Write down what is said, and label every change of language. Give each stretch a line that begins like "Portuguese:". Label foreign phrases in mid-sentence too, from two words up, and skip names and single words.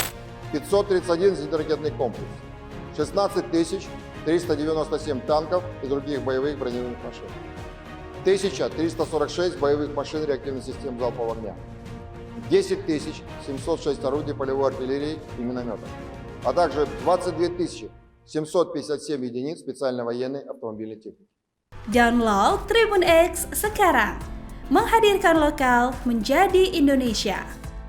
Russian: 531 зенитно-ракетный комплекс, 16 397 танков и других боевых бронированных машин, 1346 боевых машин реактивных систем залпового огня, 10 706 орудий полевой артиллерии и минометов, а также 22 757 единиц специальной военной автомобильной техники.
Indonesian: Download Tribun X sekarang, menghadirkan lokal menjadi Indonesia.